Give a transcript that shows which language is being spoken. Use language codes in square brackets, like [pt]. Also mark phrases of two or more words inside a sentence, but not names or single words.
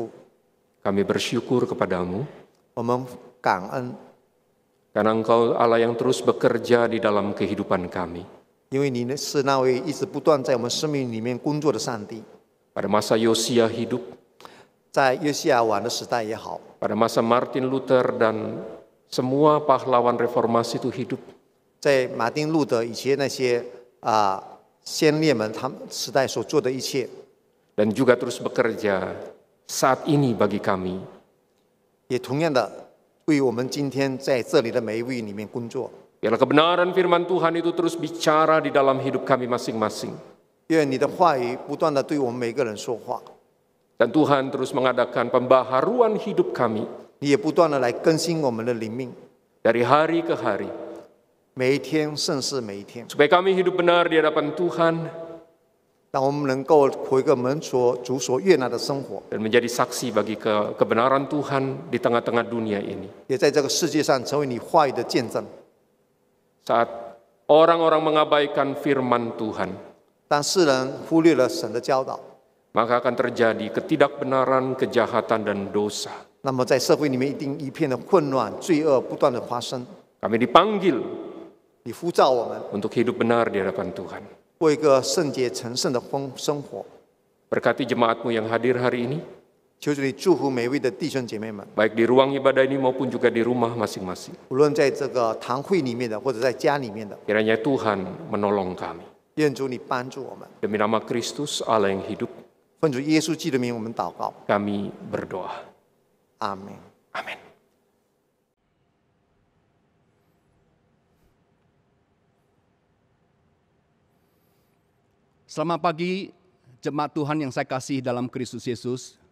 [id] kami bersyukur kepadamu [zh] 我们感恩， [id] karena Engkau Allah yang terus bekerja di dalam kehidupan kami. [zh] 因为你是那位一直不断在我们生命里面工作的上帝。 [id] Pada masa Yosia hidup, [zh] 在约西亚王的时代也好， [id] pada masa Martin Luther dan semua pahlawan reformasi itu hidup. [zh] 在马丁路德以前那些先烈们他们时代所做的一切， [id] Dan juga terus bekerja saat ini bagi kami. [zh] 也同样的为我们今天在这里的每一位里面工作。 [id] Biarlah kebenaran firman Tuhan itu terus bicara di dalam hidup kami masing-masing. [zh] 愿你的话语不断的对我们每个人说话， [id] Dan Tuhan terus mengadakan pembaharuan hidup kami [zh] 你也不断的来更新我们的灵命， [id] dari hari ke hari. [zh] 每一天胜似每一天， [id] Supaya kami hidup benar di hadapan Tuhan [zh] 让我们能够活一个主所悦纳的生活， [id] dan menjadi saksi bagi kebenaran Tuhan di tengah-tengah dunia ini. [zh] 也在这个世界上成为你话语的见证。 [id] Saat orang-orang mengabaikan firman Tuhan, [zh] 当世人忽略了神的教导， [id] maka akan terjadi ketidakbenaran, kejahatan, dan dosa. [zh] 那么在社会里面一定一片的混乱、罪恶不断的发生。 [id] Kami dipanggil [zh] 你呼召我们 [id] untuk hidup benar di hadapan Tuhan. [zh] 过一个圣洁成圣的生活。 [id] Berkati jemaatmu yang hadir hari ini, [zh] 求主你祝福每位的弟兄姐妹们， [id] baik di ruang ibadah ini maupun juga di rumah masing-masing. [zh] 无论在这个堂会里面的，或者在家里面的， [id] Kiranya Tuhan menolong kami. [zh] 愿主你帮助我们。 [id] Demi nama Kristus Allah yang hidup, [zh] 奉主耶稣基督的名，我们祷告， [id] kami berdoa. [zh] 阿门。 [id] Amin. Selamat pagi, jemaat Tuhan yang saya kasih dalam Kristus Yesus.